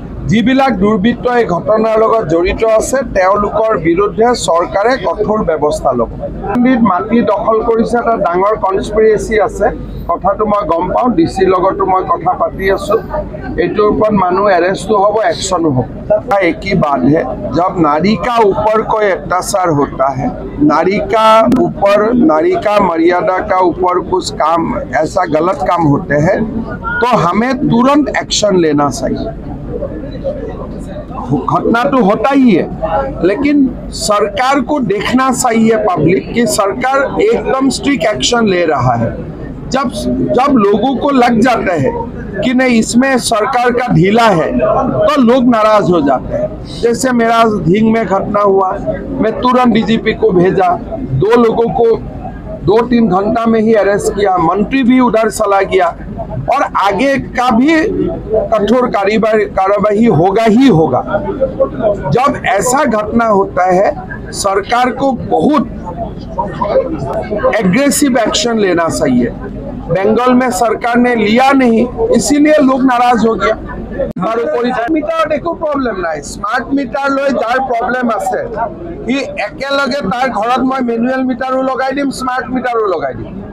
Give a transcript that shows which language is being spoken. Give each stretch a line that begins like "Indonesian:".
Assamese: যিবিলাক দুৰ্বৃত্ত এই ঘটনাৰ লগত জড়িত আছে তেওঁলোকৰ বিৰুদ্ধে চৰকাৰে কঠোৰ ব্যৱস্থা ল'ব। মাটি দখল কৰিছে, এটা ডাঙৰ কনস্পিৰেচি আছে, কথাটো মই গম পাওঁ। ডিচিৰ লগতো মই কথা পাতি আছোঁ। এইটোৰ ওপৰত মানুহ এৰেষ্টো হ'ব, একশ্যনো হ'ব।
Hindi: एक ही बात है, जब नारी का ऊपर कोई अत्याचार होता है, नारी का मर्यादा का ऊपर कुछ काम ऐसा गलत काम होते हैं तो हमें तुरंत एक्शन लेना चाहिए। घटना तो होता ही है, लेकिन सरकार को देखना चाहिए पब्लिक कि सरकार एकदम स्ट्रिक्ट एक्शन ले रहा है। जब लोगों को लग जाता है कि नहीं इसमें सरकार का ढीला है तो लोग नाराज हो जाते हैं। जैसे मेरा ढींग में घटना हुआ, मैं तुरंत डीजीपी को भेजा, 2 लोगों को 2-3 घंटा में ही अरेस्ट किया, मंत्री भी उधर चला गया और आगे का भी कठोर कार्रवाई होगा ही होगा। जब ऐसा घटना होता है सरकार को बहुत एग्रेसिव एक्शन लेना चाहिए। बंगाल में सरकार ने लिया नहीं, इसीलिए लोग नाराज हो गया। और स्मार्ट मीटर एको प्रॉब्लम ना,
Assamese: स्मार्ट मीटर লৈ যাৰ प्रॉब्लम আছে হি একেলগে তাৰ ঘৰত মই মেনুৱেল মিটাৰো লগাই দিম, স্মার্ট মিটাৰো লগাই দিম।